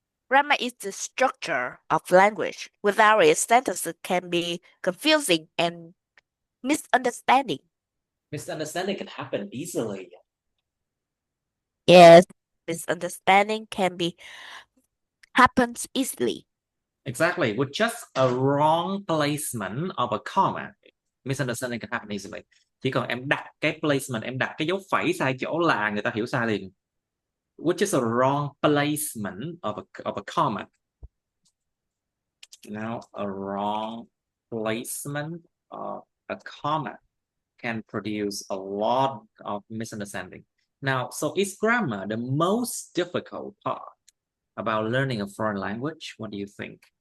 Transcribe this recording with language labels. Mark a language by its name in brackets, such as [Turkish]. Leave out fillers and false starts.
[English] Grammar is the structure of language. Without it, sentences can be confusing and misunderstanding. Misunderstanding can happen easily. Yes, misunderstanding can be happens easily. Exactly. With just a wrong placement of a comma, misunderstanding can happen easily. [Vietnamese] Chỉ cần em đặt cái placement, em đặt cái dấu phẩy sai chỗ là người ta hiểu sai liền. [English] Which is a wrong placement of a comma. Now, a wrong placement of a comma can produce a lot of misunderstanding. Now, so is grammar the most difficult part about learning a foreign language? What do you think?